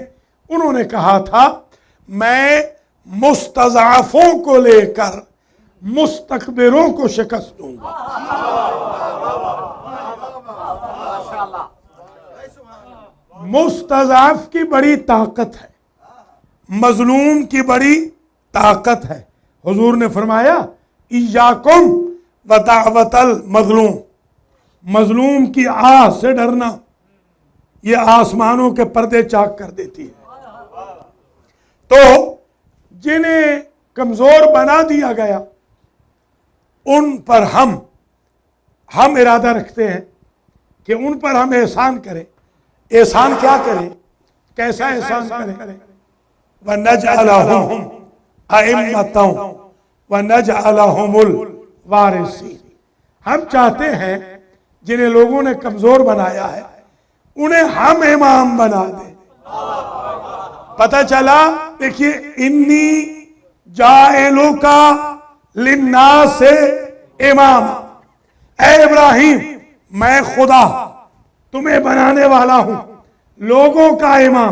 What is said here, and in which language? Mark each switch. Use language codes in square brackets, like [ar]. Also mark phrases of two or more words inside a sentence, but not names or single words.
[ur] انہوں نے کہا تھا، میں مستضعفوں کو لے کر مستکبروں کو شکست دوں گا. مستضعف کی بڑی طاقت ہے، مظلوم کی بڑی طاقت ہے. حضور نے فرمایا, [ar] إياكم ودعوة المظلوم, [ur] مظلوم کی آہ سے ڈرنا، یہ آسمانوں کے پردے چاک کر دیتی ہے. تو جنہیں کمزور بنا دیا گیا ان پر ہم ارادہ رکھتے ہیں کہ ان پر ہم احسان کریں. احسان کیا کریں، کیسا احسان کریں? [ar] ونجعلهم أئمة ونجعلهم الوارثين. [ur] ہم چاہتے ہیں جنہیں لوگوں نے کمزور بنایا ہے انہیں ہم امام بنا دیں. پتا چلا، دیکھیے, [ar] إني جاعلك للناس [ur] سے امام، اے ابراہیم میں خدا تمہیں بنانے والا ہوں لوگوں کا امام.